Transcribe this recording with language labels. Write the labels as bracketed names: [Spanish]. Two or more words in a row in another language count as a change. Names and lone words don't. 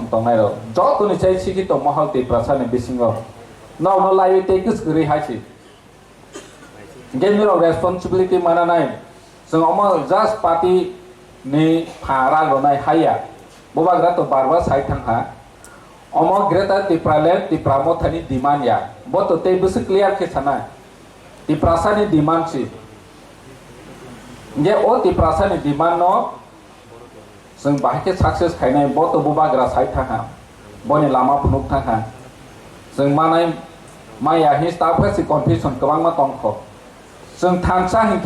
[Kok Borok] दंनाय र जतनि चाइ सिखित महल तिप्रासानि बिसिङाव नावनो लायो टेकिस गरि हायसि गेनिराव रेस्पॉन्सिबिलिटी मानानाय जों अमा जस्ट पार्टी नि फारा गनाय हाया बबाग्रा तो बारवा साइ थांहा अमा ग्रेटा तिप्रालेण्ड तिप्रामथानि डिमान्ड या बतो ते बस क्लियर के साना तिप्रासानि डिमान्ड छि जे ओ तिप्रासानि डिमान्ड न जों बाहायके सक्सेस खायनाय बतो बबाग्रा साइ थांहा बनि लामा फुनुक थांहा जों मानाय माया हि स्टाफ गासि कन्फ्यूजन गोबां मा दंख जों थांसा हिंके